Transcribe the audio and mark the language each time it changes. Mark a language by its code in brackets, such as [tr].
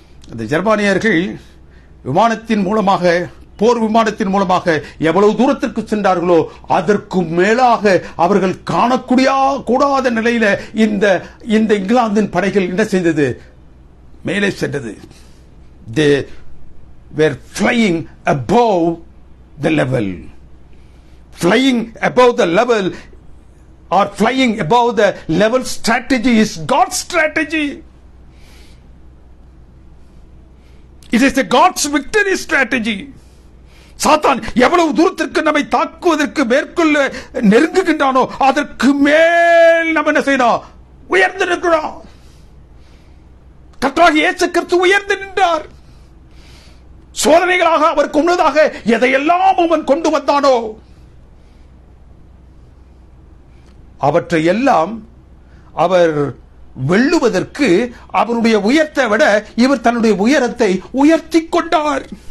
[ta] அந்த ஜெர்மானியர்கள் விமானத்தின் மூலமாக, போர் விமானத்தின் மூலமாக எவ்வளவு தூரத்திற்கு சென்றார்களோ அதற்கு மேலாக அவர்கள் காணக்கூடாத நிலையில இந்த இங்கிலாந்தின் படைகள் என்ன செய்தது? மேலே சென்றது. [en] They were flying above the level. Flying above the level or flying above the level strategy is God's strategy. It is a God's victory strategy. [ta] சாத்தான் எவ்வளவு தூரத்திற்கு நம்மை தாக்குவதற்கு மேற்கொள்ள நெருங்குகின்றானோ அதற்கு மேல் நம்ம என்ன செய்யணும்? உயர்ந்து நிற்கிறோம். கர்த்தராகிய இயேசு கிறிஸ்து உயர்ந்து நின்றார். சோதனைகளாக அவருக்கு முன்னதாக எதையெல்லாம் அவன் கொண்டு வந்தானோ அவற்றை எல்லாம் அவர் வெல்லுவதற்கு அவருடைய உயரத்தை விட இவர் தன்னுடைய உயரத்தை உயர்த்தி கொண்டார்.